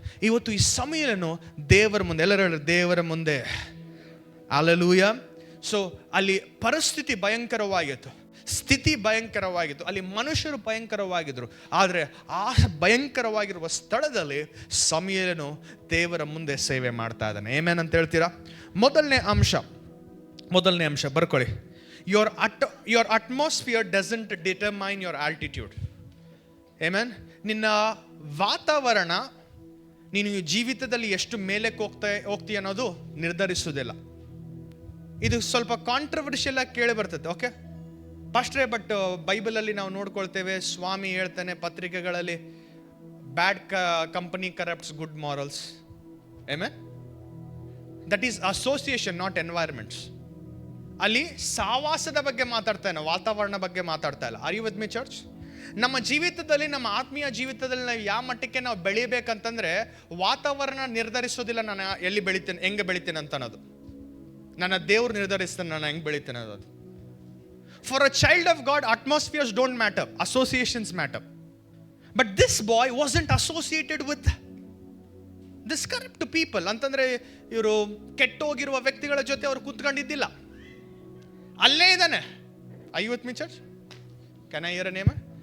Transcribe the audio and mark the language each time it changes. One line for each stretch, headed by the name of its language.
Kannada: ಇವತ್ತು ಈ ಸಮಯವನ್ನು ದೇವರ ಮುಂದೆ, ಎಲ್ಲರೂ ಹೇಳಿ ದೇವರ ಮುಂದೆ. ಹಲ್ಲೆಲೂಯಾ. ಸೊ ಅಲ್ಲಿ ಪರಿಸ್ಥಿತಿ ಭಯಂಕರವಾಗಿತ್ತು, ಸ್ಥಿತಿ ಭಯಂಕರವಾಗಿತ್ತು, ಅಲ್ಲಿ ಮನುಷ್ಯರು ಭಯಂಕರವಾಗಿದ್ರು. ಆದರೆ ಆ ಭಯಂಕರವಾಗಿರುವ ಸ್ಥಳದಲ್ಲಿ ಸಮುವೇಲನು ದೇವರ ಮುಂದೆ ಸೇವೆ ಮಾಡ್ತಾ ಇದ್ದಾನೆ. ಏಮೇನ್ ಅಂತ ಹೇಳ್ತೀರಾ? ಮೊದಲನೇ ಅಂಶ ಬರ್ಕೊಳ್ಳಿ.
English: your atmosphere doesn't determine your altitude. Amen.
Kannada: ನಿನ್ನ ವಾತಾವರಣ ನೀನು ಜೀವಿತದಲ್ಲಿ ಎಷ್ಟು ಮೇಲಕ್ಕೆ ಹೋಗ್ತೀಯ ಅನ್ನೋದು ನಿರ್ಧರಿಸುವುದಿಲ್ಲ. ಇದು ಸ್ವಲ್ಪ ಕಾಂಟ್ರವರ್ಷಿಯಲ್ ಆಗಿ ಕೇಳಿ ಬರ್ತದೆ. ಓಕೆ ಪಾಸ್ಟ್ರೇ, ಬಟ್ ಬೈಬಲಲ್ಲಿ ನಾವು ನೋಡ್ಕೊಳ್ತೇವೆ, ಸ್ವಾಮಿ ಹೇಳ್ತಾನೆ ಪತ್ರಿಕೆಗಳಲ್ಲಿ,
English: Bad company corrupts good morals.
Kannada: Amen.
English: That is association, not environments.
Kannada: ಅಲ್ಲಿ ಸಾವಾಸದ ಬಗ್ಗೆ ಮಾತಾಡ್ತಾನೆ, ವಾತಾವರಣ ಬಗ್ಗೆ ಮಾತಾಡ್ತಾ ಇಲ್ಲ.
English: Are you with me church?
Kannada: ನಮ್ಮ ಜೀವಿತದಲ್ಲಿ, ನಮ್ಮ ಆತ್ಮೀಯ ಜೀವಿತದಲ್ಲಿ ನಾವು ಯಾವ ಮಟ್ಟಕ್ಕೆ ನಾವು ಬೆಳಿಬೇಕಂತಂದ್ರೆ ವಾತಾವರಣ ನಿರ್ಧರಿಸೋದಿಲ್ಲ ನಾನು ಎಲ್ಲಿ ಬೆಳಿತೇನೆ, ಹೆಂಗೆ ಬೆಳಿತೇನೆ ಅಂತ ಅನ್ನೋದು. ನನ್ನ ದೇವ್ರು ನಿರ್ಧರಿಸ್ತಾನೆ ನಾನು ಹೆಂಗೆ ಬೆಳಿತೇನೆ ಅನ್ನೋದು.
English: For a child of God, atmospheres don't matter, associations matter. But this boy wasn't associated with this corrupt people.
Kannada: ಅಂತಂದ್ರೆ ಇವರು ಕೆಟ್ಟೋಗಿರುವ ವ್ಯಕ್ತಿಗಳ ಜೊತೆ ಅವ್ರು ಕೂತ್ಕೊಂಡಿದ್ದಿಲ್ಲ, ಅಲ್ಲೇ ಇದ್ದಾನೆ.
English: I with me church? Can I hear a name?